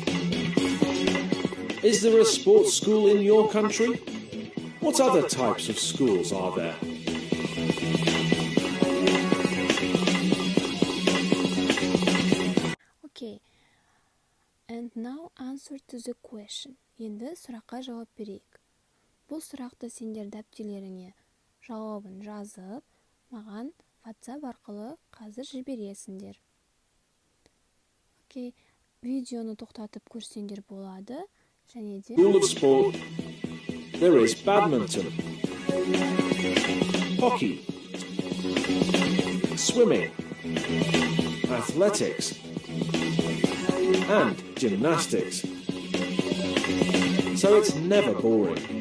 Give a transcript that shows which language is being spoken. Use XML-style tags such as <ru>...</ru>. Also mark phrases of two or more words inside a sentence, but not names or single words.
<en>Is there a sports school in your country? What other types of schools are there? Okay, and now answer to the question.</en> <kk>Енді сұраққа жауап берейік. Бұл сұрақты сендер дәптерлеріңе жауабын жазып, маған WhatsApp арқылы қазір жібересіңдер. Окей, видеоны тоқтатып көрсеңдер болады. Және де</kk> <en>School of sport. There is badminton, hockey, swimming, athletics, and gymnastics. So it's never boring.</en>